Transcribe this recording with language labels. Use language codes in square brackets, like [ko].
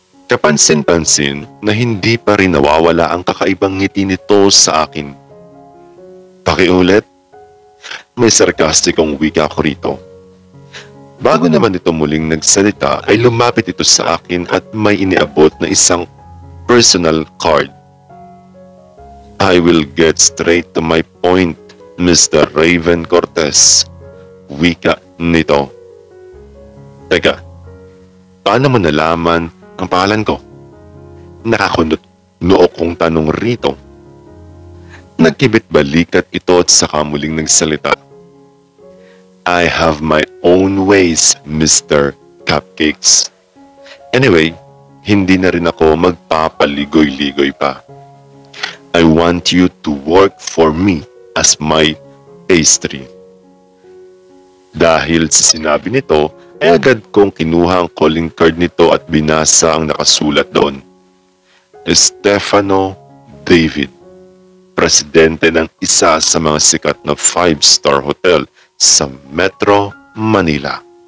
[tl] Kapansin-pansin na hindi pa rin nawawala ang kakaibang ngiti nito sa akin. Pakiulit, may sarkastikong wika ko rito. Bago naman ito muling nagsalita ay lumapit ito sa akin at may iniabot na isang personal card. [en] I will get straight to my point, Mr. [tl] Raven Cortez. Wika nito. Teka, paano mo nalaman ang pangalan ko? Nakakunot noo kong tanong rito. Nagkibit balikat ito at saka muling nagsalita. [en] I have my own ways, Mr. Cupcakes. [tl] Anyway, hindi na rin ako magpapaligoy-ligoy pa. [en] I want you to work for me as my pastry. [tl] Dahil sa sinabi nito, ay agad kong kinuha ang calling card nito at binasa ang nakasulat doon. Stefano David, presidente ng isa sa mga sikat na 5-star hotel sa Metro Manila.